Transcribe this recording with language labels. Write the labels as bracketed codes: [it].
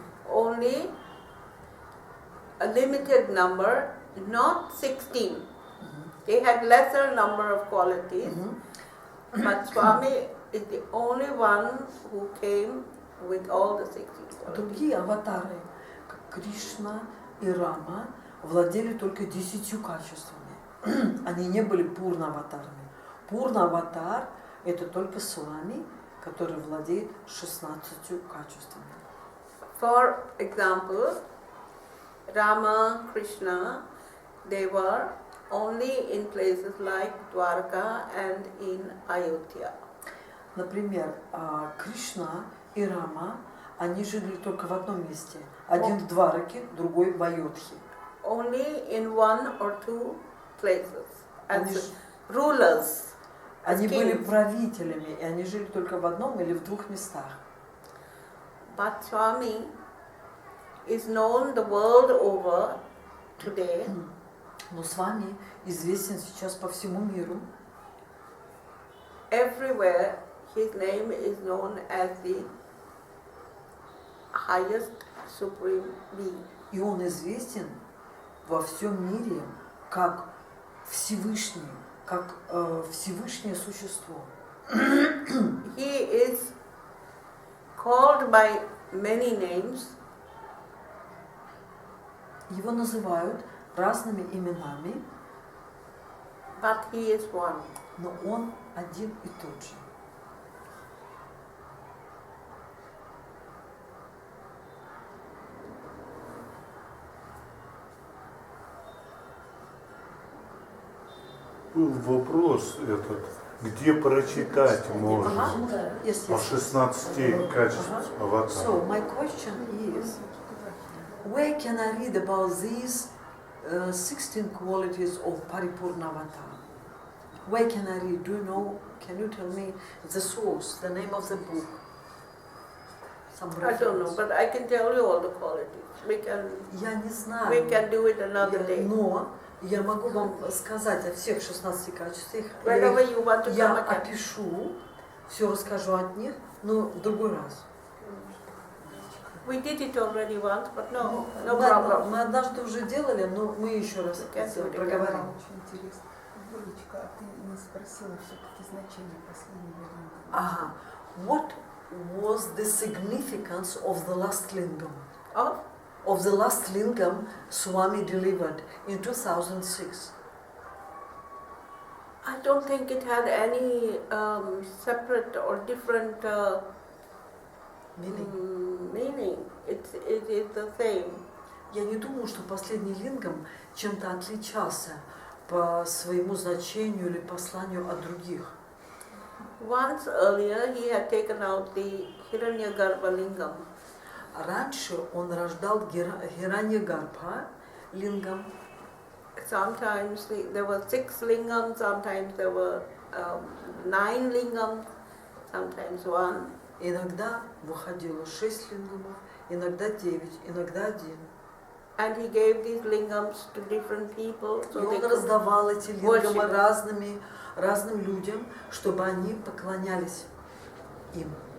[en] Only a limited number, not 16. They had lesser number of qualities, but Swami is the only one who came with all the 16 qualities. [ru] Другие аватары, как Кришна и Рама, владели только 10 качествами. Они не были пурна-аватарами. Пурна-аватар – это только Свами, который владеет 16 качествами. [en] For example, Rama, Krishna, they were only in places like Dwarka and in Ayodhya. [ru] Например, Кришна и Рама, они жили только в одном месте. Один в Двараке, другой в Айодхе. [en] Only in one or two places as rulers. [ru] Они были правителями, и они жили только в одном или в двух местах. [en] But Swami is known the world over today. [ru] Но с вами известен сейчас по всему миру. [en] Everywhere his name is known as the highest supreme being. [ru] И он известен во всем мире как Всевышний, как Всевышнее существо. [en] He is called by many names. [ru] Его называют разными именами, [en] but he is one. [ru] Но он один и тот же. Был вопрос этот, где прочитать можно о 16 качествах аватара. [en] So my question is, where can I read about these 16 qualities of Paripurna Avatar? Where can I read? Do you know? Can you tell me the source, the name of the book? I don't know, but I can tell you all the qualities. We can do it another day. [ru] Но я могу вам сказать о всех 16 качествах. Я опишу, все расскажу от них, но в другой раз. [en] We did it already once, but no problem. [ru] Мы однажды уже делали, но мы еще раз проговорим. Очень интересно. Олечка, а ты не спросила все-таки значение последнего лингама? Ага. [en] What was the significance of the last lingam? Of the last lingam Swami delivered in 2006? I don't think it had any separate or different meaning. It is the same. [ru] Я не думаю, что последний лингам чем-то отличался по своему значению или посланию от других. [en] Once earlier he had taken out the Hiranyagarbha lingam. [ru] Раньше он рождал Хираньягarbha лингам. [en] Sometimes there were 6 lingams, sometimes there were 9 lingams, sometimes 1. [ru] Иногда выходило 6 лингамов, иногда 9, иногда 1. [en] And he gave these lingams to different people. [ru] И он раздавал эти лингамы разным людям, чтобы они поклонялись им.